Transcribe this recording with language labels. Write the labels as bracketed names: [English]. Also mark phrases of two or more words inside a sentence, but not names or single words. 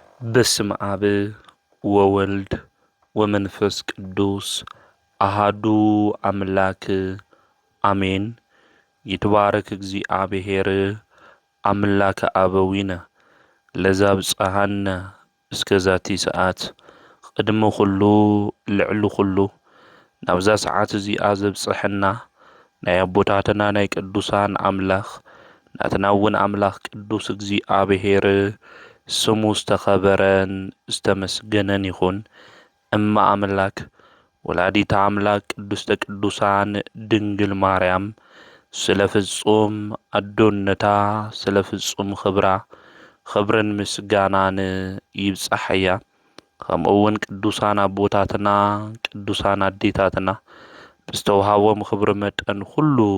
[Geez] በስመ አብ ወወልድ ወመንፈስ ቅዱስ አሃዱ አምላክ አሜን። ይትባረክ እግዚአብሔር አምላከ አበዊነ ለዘብጽሐነ እስከዛቲ ሰዓት [Tigrinya] ቅድመ ኩሉ ልዕሊ ኩሉ ናብዛ ሰዓት እዚኣ ዘብጽሐና ናይ አቦታትና ናይ ቅዱሳን አምላኽ ናትና እውን አምላኽ ቅዱስ እግዚአብሔር ስሙ ዝተኸበረን ዝተመስገነን ይኹን። [Geez] እማ አምላክ ወላዲተ አምላክ ቅድስተ ቅዱሳን ድንግል ማርያም [Tigrinya] ስለ ፍጹም አዶነታ ስለ ፍጹም ክብርን ምስጋናን ይብጻሕያ። ከምኡውን ቅዱሳን አቦታትና ቅዱሳን አዴታትና ብዝተውሃቦም ክብሪ መጠን ሁሉ